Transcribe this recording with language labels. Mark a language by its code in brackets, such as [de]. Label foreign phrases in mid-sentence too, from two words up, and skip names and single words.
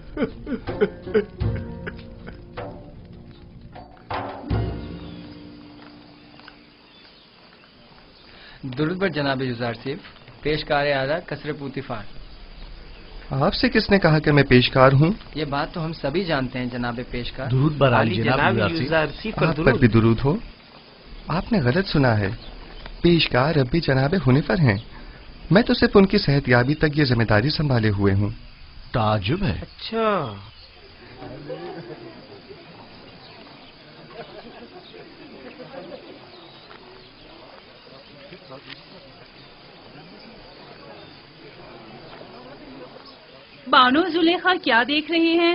[ur] درود بر جناب یوزارسیف، پیشکار اعلیٰ قصر پوتیفار۔ آپ سے کس نے کہا کہ میں پیشکار ہوں؟ یہ بات تو ہم سبھی جانتے ہیں جناب پیشکار۔ درود بر عالی جناب یوزارسیف۔ آپ پر بھی درود ہو۔ آپ نے غلط سنا ہے، پیشکار اب بھی جناب حنیفر ہیں، میں تو صرف ان کی صحت یابی تک یہ ذمہ داری سنبھالے ہوئے ہوں۔ تعجب ہے۔ اچھا، بانو زلیخا کیا دیکھ رہی ہیں؟